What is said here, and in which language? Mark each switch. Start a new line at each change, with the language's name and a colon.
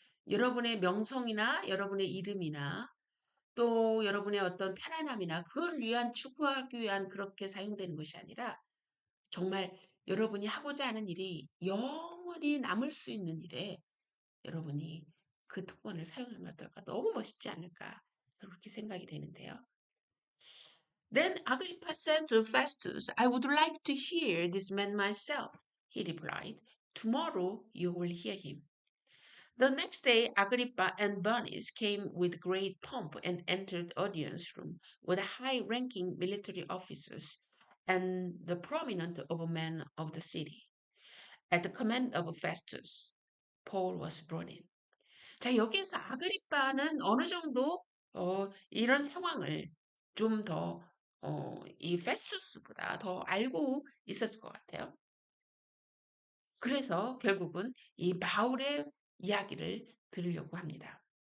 Korean: 여러분의 명성이나 여러분의 이름이나 또 여러분의 어떤 편안함이나 그걸 위한 추구하기 위한 그렇게 사용되는 것이 아니라 정말 여러분이 하고자 하는 일이 영원히 남을 수 있는 일에 여러분이 그 특권을 사용하면 어떨까? 너무 멋있지 않을까? 그렇게 생각이 되는데요.
English: Then Agrippa said to Festus, I would like to hear this man myself. He replied, Tomorrow you will hear him. The next day, Agrippa and Bernice came with great pomp and entered the audience room with high-ranking military officers and the prominent men of the city. At the command of Festus, Paul was brought in.
Korean: 자, 여기에서 아그리빠는 어느 정도 이런 상황을 좀 더 이 페스투스보다 더 알고 있었을 것 같아요. 그래서 결국은 이 바울의 이야기를 들으려고 합니다.